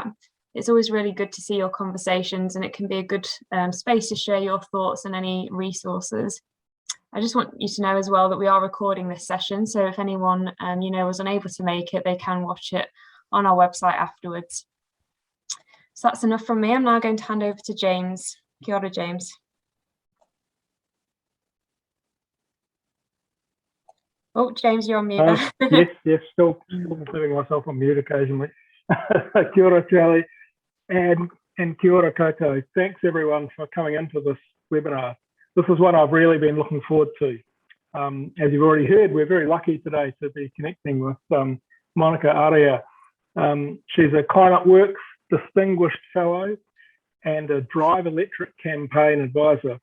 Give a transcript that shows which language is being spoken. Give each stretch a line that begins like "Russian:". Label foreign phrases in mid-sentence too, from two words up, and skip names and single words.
English: It's always really good to see your conversations, and it can be a good space to share your thoughts and any resources. I just want you to know as well that we are recording this session, so if anyone was unable to make it, they can watch it on our website afterwards. So that's enough from me. I'm now going to hand over to James.
Māori: Kia ora,
English: James. Oh, James, you're on mute. Yes, still putting myself on mute occasionally.
Māori: Kia ora, Charlie, and kia ora koutou.
English: Thanks everyone for coming into this webinar. This is one I've really been looking forward to. As you've already heard, we're very lucky today to be connecting with Monica Araya. She's a ClimateWorks Distinguished Fellow and a Drive Electric Campaign Advisor.